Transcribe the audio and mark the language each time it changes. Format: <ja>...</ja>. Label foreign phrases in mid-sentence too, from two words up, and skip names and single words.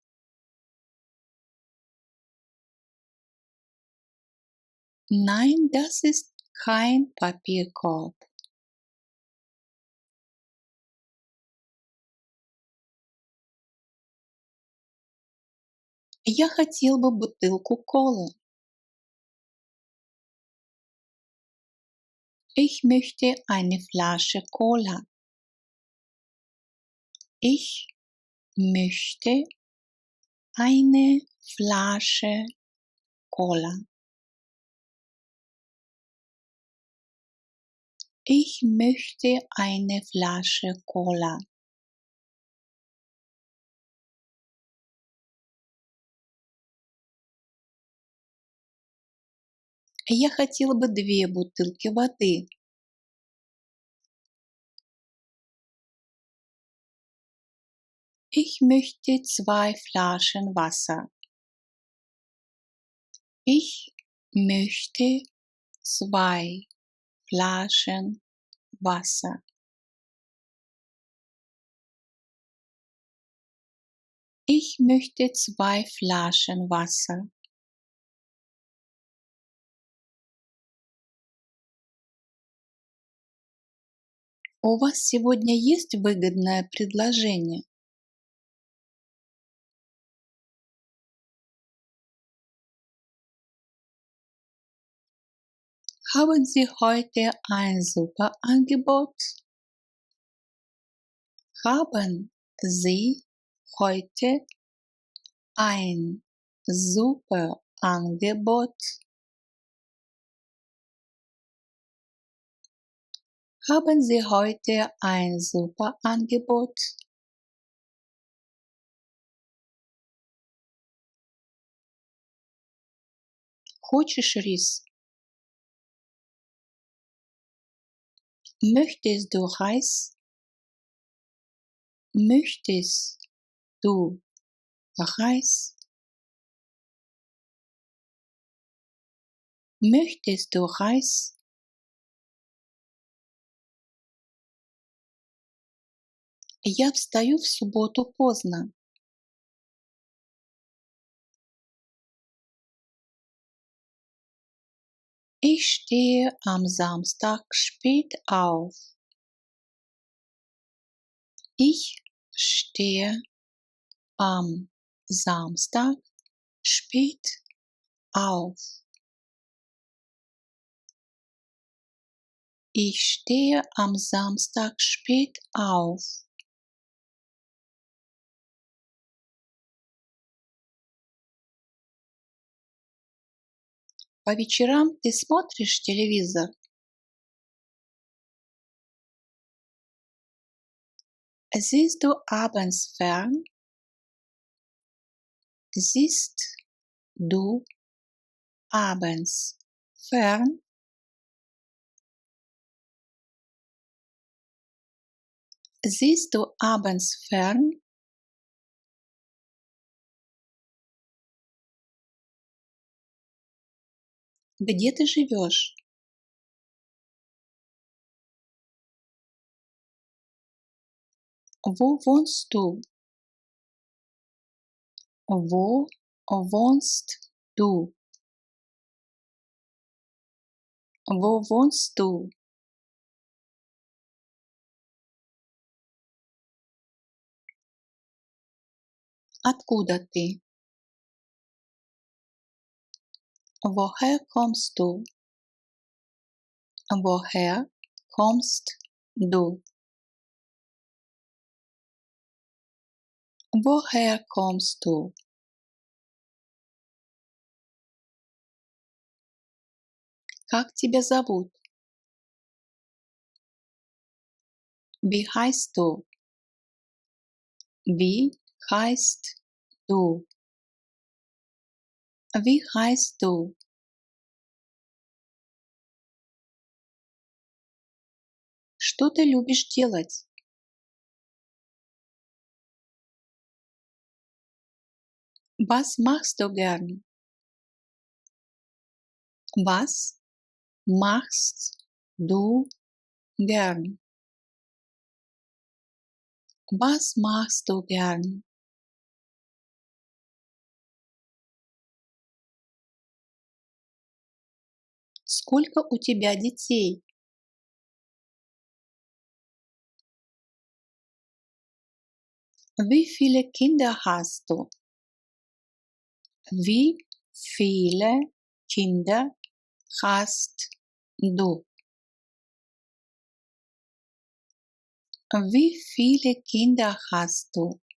<de>Nein, das ist kein Papierkorb.</de> <ru>Я хотел бы бутылку колы.</ru> <de>Ich möchte eine Flasche Cola. Ich möchte eine Flasche Cola. Ich möchte eine Flasche Cola.</de> <ru>Я хотел бы 2 бутылки воды.</ru> <de>Ich möchte 2 Flaschen Wasser. Ich möchte 2 Flaschen Wasser. Ich möchte 2 Flaschen Wasser.</de> <ru>У вас сегодня есть выгодное предложение?</ru> <de>Haben Sie heute ein super Angebot? Haben Sie heute ein super Angebot? Haben Sie heute ein super Angebot?</de> <ru>Хочешь рис?</ru> <de>Möchtest du Reis? Möchtest du Reis? Möchtest du Reis?</de> <ru>Я встаю в субботу поздно.</ru> <de>Ich stehe am Samstag spät auf. Ich stehe am Samstag spät auf. Ich stehe am Samstag spät auf.</de> <ru>По вечерам ты смотришь телевизор?</ru> <de>Siehst du abends fern? Siehst du abends fern? Siehst du abends fern?</de> <ru>Где ты живешь?</ru> <de>Wo wohnst du? Wo wohnst du? Wo wohnst du?</de> <ru>Откуда ты?</ru> <de>Woher kommst du? Woher kommst du? Woher kommst du?</de> <ru>Как тебя зовут?</ru> <de>Wie heißt du? Wie heißt du? Wie heißt du?</de> <ru>Что ты любишь делать?</ru> <de>Was machst du gern? Was machst du gern? Was machst du gern?</de> <ru>Сколько у тебя детей?</ru> <de>Wie viele Kinder hast du? Wie viele Kinder hast du? Wie viele Kinder hast du?</de>